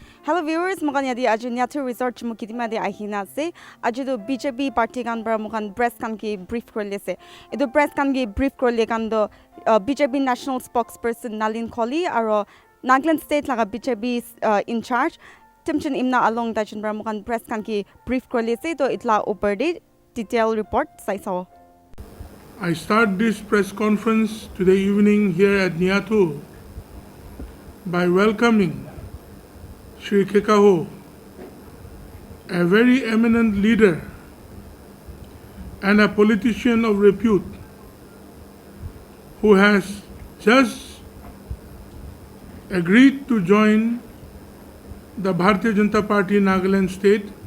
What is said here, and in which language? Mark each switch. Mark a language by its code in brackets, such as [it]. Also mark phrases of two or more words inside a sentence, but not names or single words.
[en] Hello viewers, [nag] mukanya di aju Naithu resort Chumu kitima di ahina se. Aju do BJP party kan bara mukan press kan ki brief korle se. Ido press kan ki brief korle kan do [en] BJP national spokesperson [nag] Nalin Kholi aro Nagaland state laga [en] BJP in charge [nag] Temjen Imna along da jun bara mukan press kan ki brief korle se to itla upar de [en] detailed report [nag] sai saw. [en] I start this press conference today evening here at Naithu by welcoming Mla Khekaho, a very eminent leader and a politician of repute who has just agreed to join the Bharatiya Janata Party in Nagaland state.